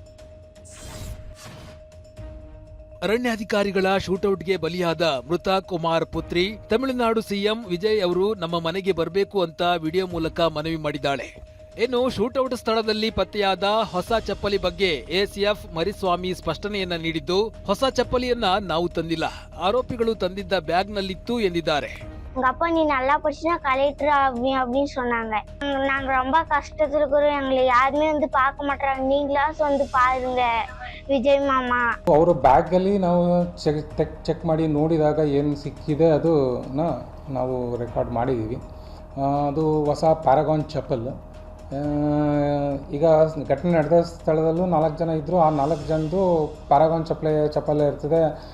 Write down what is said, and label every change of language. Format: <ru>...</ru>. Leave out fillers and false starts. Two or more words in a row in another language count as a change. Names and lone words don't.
<kn>ಅರಣ್ಯಾಧಿಕಾರಿಗಳ ಶೂಟೌಟ್ಗೆ ಬಲಿಯಾದ ಮೃತ ಕುಮಾರ್ ಪುತ್ರಿ ತಮಿಳುನಾಡು ಸಿಎಂ ವಿಜಯ್ ಅವರು ನಮ್ಮ ಮನೆಗೆ ಬರಬೇಕು ಅಂತ ವಿಡಿಯೋ ಮೂಲಕ ಮನವಿ ಮಾಡಿದ್ದಾಳೆ. ಇನ್ನು ಶೂಟೌಟ್ ಸ್ಥಳದಲ್ಲಿ ಪತ್ತೆಯಾದ ಹೊಸ ಚಪ್ಪಲಿ ಬಗ್ಗೆ ACF ಮರಿಸ್ವಾಮಿ ಸ್ಪಷ್ಟನೆಯನ್ನ ನೀಡಿದ್ದು, ಹೊಸ ಚಪ್ಪಲಿಯನ್ನ ನಾವು ತಂದಿಲ್ಲ, ಆರೋಪಿಗಳು ತಂದಿದ್ದ ಬ್ಯಾಗ್ನಲ್ಲಿತ್ತು ಎಂದಿದ್ದಾರೆ.</kn> <ta>எங்கள் அப்பா நீ நல்லா படிச்சுன்னா கலெக்டர் அப்படின்னு சொன்னாங்க. நாங்கள் ரொம்ப கஷ்டத்தில் இருக்கிறோம், எங்களை யாருமே வந்து பார்க்க மாட்டாங்க, நீங்களாச்சும் வந்து பாருங்க ವಿಜಯ್ ಮಾಮಾ.</ta> <kn>ಅವರ ಬ್ಯಾಗಲ್ಲಿ ನಾವು ಚೆಕ್ ಮಾಡಿ ನೋಡಿದಾಗ ಏನು ಸಿಕ್ಕಿದೆ ಅದನ್ನ ನಾವು ರೆಕಾರ್ಡ್ ಮಾಡಿದ್ದೀವಿ. ಅದು ಹೊಸ ಪ್ಯಾರಾಗಾನ್ ಚಪ್ಪಲ್. ಈಗ ಘಟನೆ ನಡೆದ ಸ್ಥಳದಲ್ಲೂ 4 ಜನ ಇದ್ದರು. ಆ 4 ಜನದ್ದು ಪ್ಯಾರಾಗಾನ್ ಚಪ್ಪಲ್ ಇರ್ತದೆ.</kn>